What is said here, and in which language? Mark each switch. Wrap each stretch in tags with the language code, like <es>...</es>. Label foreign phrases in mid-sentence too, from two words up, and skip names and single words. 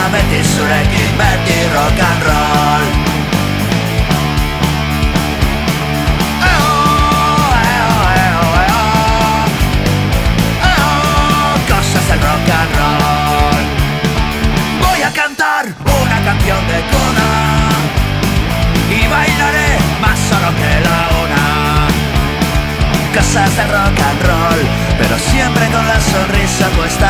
<eu>beti zurekin, beti</eu> <en>rock and roll.</en> <es>Cosas del</es> <en>rock and roll.</en> <es>Voy a cantar una canción de cuna y bailaré más solo que la una. Cosas del</es> <en>rock and roll,</en> <es>pero siempre con la sonrisa puesta.</es>